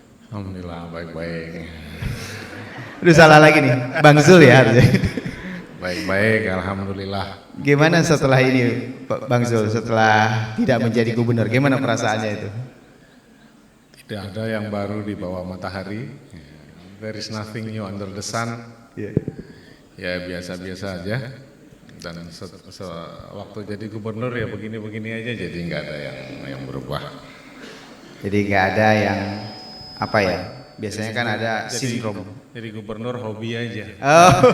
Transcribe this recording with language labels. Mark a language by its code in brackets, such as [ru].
[id] Alhamdulillah baik-baik. Udah salah lagi nih, Bang Zul ya harusnya. Baik-baik, alhamdulillah. Gimana setelah ini Bang Zul, setelah tidak menjadi gubernur, gimana perasaannya itu? Tidak ada yang baru di bawah matahari. [en] There is nothing new under the sun. [id] Ya biasa-biasa aja. Dan waktu jadi gubernur ya begini-begini aja, jadi nggak ada yang berubah. Jadi nggak ada yang apa ya? Biasanya kan ada sindrom. Jadi gubernur hobi aja. Oh.